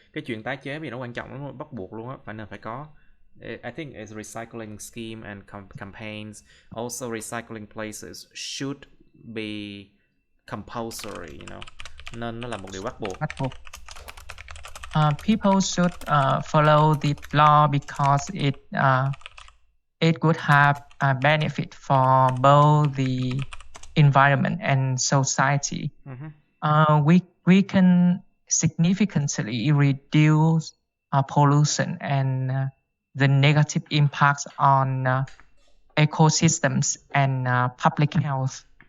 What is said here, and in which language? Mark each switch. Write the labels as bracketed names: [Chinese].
[Vietnamese] Cái chuyện tái chế vì nó quan trọng, nó bắt buộc luôn á, phải có. [English] I think it's recycling scheme and campaigns. Also, recycling places should be compulsory, [Vietnamese] nên nó là một điều bắt buộc. [English] People should follow the law because it would have a benefit for both the environment and society. We can significantly reduce pollution and the negative impacts on ecosystems and public health.